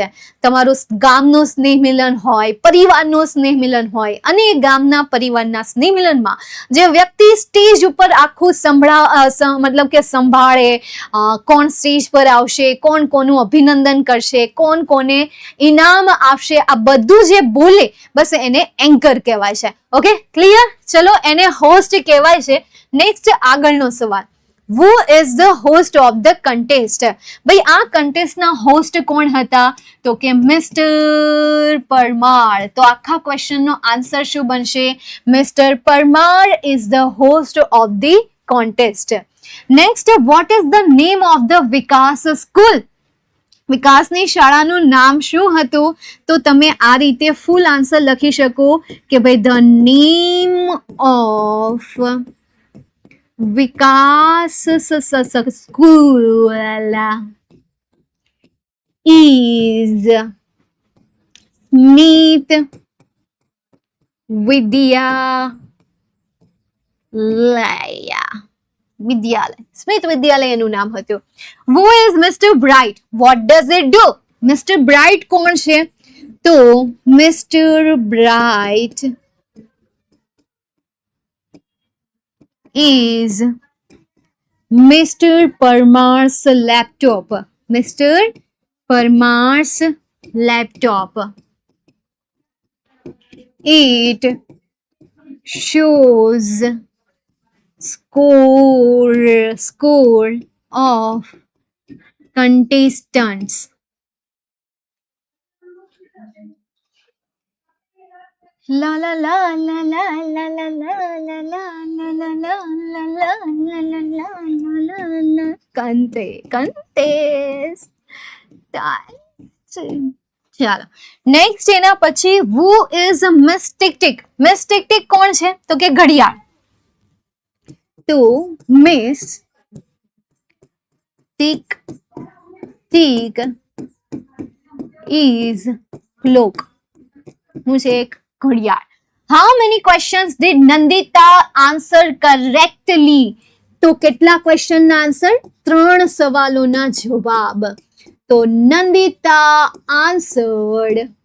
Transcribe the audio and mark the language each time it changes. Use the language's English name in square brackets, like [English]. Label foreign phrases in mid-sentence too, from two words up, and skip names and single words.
[Gujarati] તમારું ગામનું સ્નેહ મિલન હોય, પરિવારનું સ્નેહ મિલન હોય, અને એ ગામના પરિવારના સ્નેહ મિલનમાં જે વ્યક્તિ સ્ટેજ ઉપર આખું મતલબ કે સંભાળે, કોણ સ્ટેજ પર આવશે, કોણ કોનું અભિનંદન કરશે, કોણ કોને ઇનામ આપશે, આ બધું જે બોલે બસ એને એન્કર કહેવાય છે. ઓકે, ક્લિયર? ચલો, એને હોસ્ટ કહેવાય છે. નેક્સ્ટ આગળનો સવાલ, [English] who is the host of the contest? [Gujarati] ભાઈ, આ કન્ટેસ્ટના હોસ્ટ કોણ હતા? તો કે મિસ્ટર પરમાર. તો આખા ક્વેશ્ચનનો આન્સર શું બનશે? મિસ્ટર પરમાર [English] is the host of the contest. નેક્સ્ટ, what is the name of the વિકાસ સ્કૂલ? [Gujarati] વિકાસની શાળાનું નામ શું હતું? તો તમે આ રીતે [English] full answer [Gujarati] લખી શકો કે ભાઈ [English] the name of વિકાસ school is [Gujarati] સ્મિત વિદ્યાલય. સ્મિત વિદ્યાલય એનું નામ હતું. [English] Who is Mr. Bright? What does it do? Mr. [Gujarati] Bright કોણ છે? તો Mr. [English] Bright is Mr. Parmar's laptop. Mr. Parmar's laptop. It shows score of contestants. La la la la la la la la la la la la la la la la la la. Contest. [Gujarati] ચાલો, નેક્સ્ટ એના પછી [English] who is Miss Tick Tick? [Gujarati] Miss Tick Tick કોણ છે? તો કે ઘડિયાળ. [English] તો Miss Tick Tick is clock. [Gujarati] હું છે એક ઘડિયાળ. [English] How many questions did Nandita answer correctly? [Gujarati] તો કેટલા ક્વેશ્ચનના આન્સર? 3 સવાલોના જવાબ. [English] તો Nandita answered